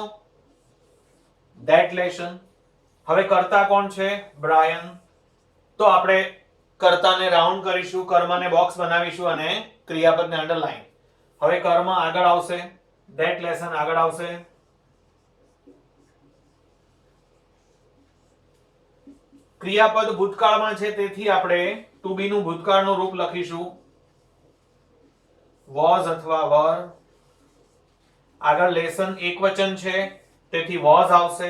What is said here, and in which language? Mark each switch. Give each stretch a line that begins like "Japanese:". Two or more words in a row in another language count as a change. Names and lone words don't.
English: that lesson.
Gujarati: હવે કર્તા કોણ છે? બ્રાયન. તો આપણે કર્તાને રાઉન્ડ કરીશું, કર્મને બોક્સ બનાવીશું અને ક્રિયાપદને અંડરલાઈન. હવે કર્મ આગળ આવશે,
English: that lesson
Gujarati: આગળ આવશે. ક્રિયાપદ ભૂતકાળમાં છે તેથી આપણે
English: to be
Gujarati: નું ભૂતકાળનું રૂપ લખીશું was અથવા were. આગળ લેસન એકવચન છે તેથી was આવશે.